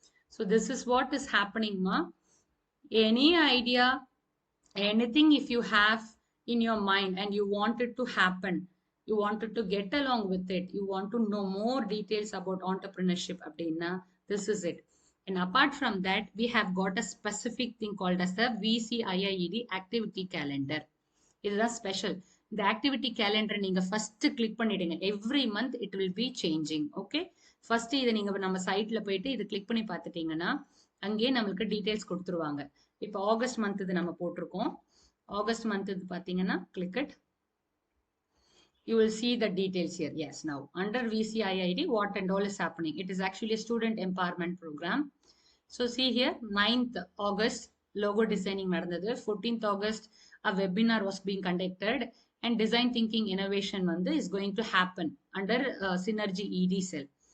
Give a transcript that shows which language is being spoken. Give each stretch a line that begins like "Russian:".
English: So this is what is happening, ma. Any idea, anything if you have in your mind and you want it to happen, you wanted to get along with it, you want to know more details about entrepreneurship
Tamil: abdina,
English: this is it. And apart from that, we have got a specific thing called as the VCIIED activity calendar. It is a special. The activity calendar நீங்க first click பண்ணிடுங்க. Every month it will be changing.
Tamil: Okay, first இதை நீங்க நம்ம சைட்ல போயிட்டு இதை click பண்ணி பார்த்துட்டீங்கன்னா அங்கேயே நம்மளுக்கு டீடைல்ஸ் கொடுத்துருவாங்க. இப்போ ஆகஸ்ட் மந்த் இது நம்ம போட்டிருக்கோம். ஆகஸ்ட் மந்த் இது பாத்தீங்கன்னா
English: click it. You will see the details here. Yes, now under VCIID, what and all is happening. It is actually a student empowerment program. So see here, 9th August, logo designing நடந்தது. 14th August, a webinar was being conducted and design thinking innovation வந்து is going to happen under Synergy ED cell.